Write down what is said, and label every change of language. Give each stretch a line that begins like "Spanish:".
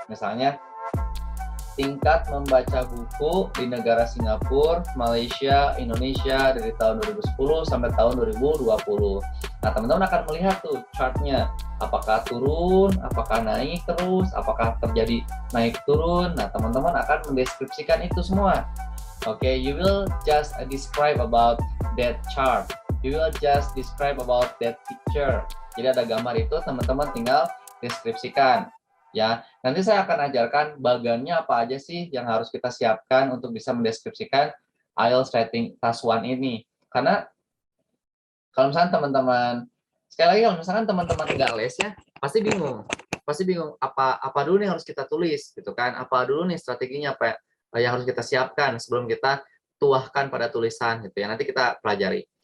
Indonesian: Misalnya tingkat membaca buku di negara Singapura, Malaysia, Indonesia dari tahun 2010 sampai tahun 2020. Nah, teman-teman akan melihat tuh chartnya, apakah turun, apakah naik terus, apakah terjadi naik turun. Nah, teman-teman akan mendeskripsikan itu semua.
English: Oke, you will just describe about that chart. You will just describe about that picture.
Indonesian: Jadi ada gambar itu, teman-teman tinggal deskripsikan. Ya, nanti saya akan ajarkan bagiannya apa aja sih yang harus kita siapkan untuk bisa mendeskripsikan IELTS Writing Task 1 ini. Karena kalau misalnya teman-teman, sekali lagi kalau misalkan teman-teman nggak les ya, pasti bingung apa dulu nih harus kita tulis gitu kan, apa dulu nih strateginya apa yang harus kita siapkan sebelum kita tuahkan pada tulisan gitu ya. Nanti kita pelajari.